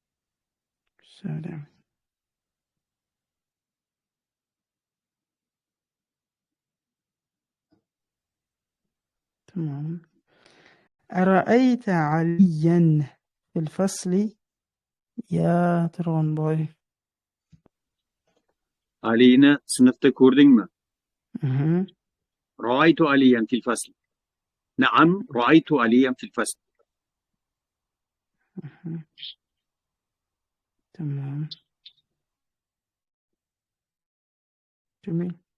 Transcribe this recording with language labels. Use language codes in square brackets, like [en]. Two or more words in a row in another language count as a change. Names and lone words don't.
[ar] تمام. أرأيت عليا في الفصل يا ترون باي؟ [uz] Alini sinfda ko'rdingmi? [ar] رأيت عليا في الفصل. نعم رأيت عليا في الفصل. تمام، جميل.